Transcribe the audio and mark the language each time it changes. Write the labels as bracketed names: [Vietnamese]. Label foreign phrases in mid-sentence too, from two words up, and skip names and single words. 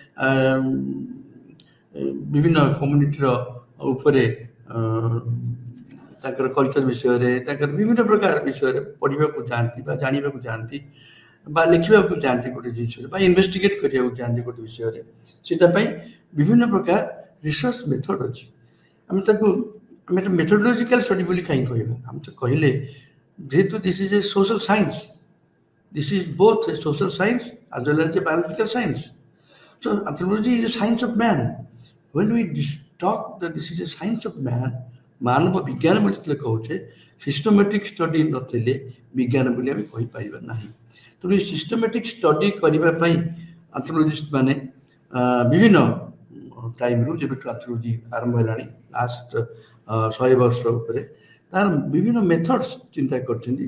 [Odia] ବିଭିନ୍ନ କମ୍ୟୁନିଟିର ଉପରେ ତାଙ୍କର କଲଚର ବିଷୟରେ ତାଙ୍କର ବିଭିନ୍ନ ପ୍ରକାର ବିଷୟରେ ପଢ଼ିବାକୁ ଯାଆନ୍ତି ବା ଜାଣିବାକୁ ଯାଆନ୍ତି ବା ଲେଖିବାକୁ ଯାଆନ୍ତି ଗୋଟେ ଜିନିଷରେ ବା ଇନଭେଷ୍ଟିଗେଟ୍ କରିବାକୁ ଯାଆନ୍ତି ଗୋଟେ ବିଷୟରେ, ସେଇଟା ପାଇଁ ବିଭିନ୍ନ ପ୍ରକାର [English] research method [Odia] ଅଛି। ଆମେ ତାକୁ ଆମେ [English] methodological study [Odia] ବୋଲି କାହିଁ କହିବା? ଆମେ ତ କହିଲେ ଯେହେତୁ [English] this is a social science, this is both a social science as well as a biological science. So anthropology is a science of man. When we talk that this is a science of man, [Odia] ମାନବ ବିଜ୍ଞାନ ବୋଲି ଯେତେବେଳେ କହୁଛେ [English] systematic study [Odia] ନଥିଲେ ବିଜ୍ଞାନ ବୋଲି ଆମେ କହିପାରିବା ନାହିଁ। ତେଣୁ ଏ [English] systematic study [Odia] କରିବା ପାଇଁ ଆନ୍ଥ୍ରୋପୋଲୋଜିଷ୍ଟ ମାନେ ବିଭିନ୍ନ ଟାଇମ୍ରୁ ଯେବେଠୁ ଆନ୍ଥ୍ରୋପୋଲୋଜି ଆରମ୍ଭ ହେଲାଣି ଲାଷ୍ଟ 100 ବର୍ଷ ଉପରେ ତାର ବିଭିନ୍ନ ମେଥଡ୍ସ ଚିନ୍ତା କରିଛନ୍ତି।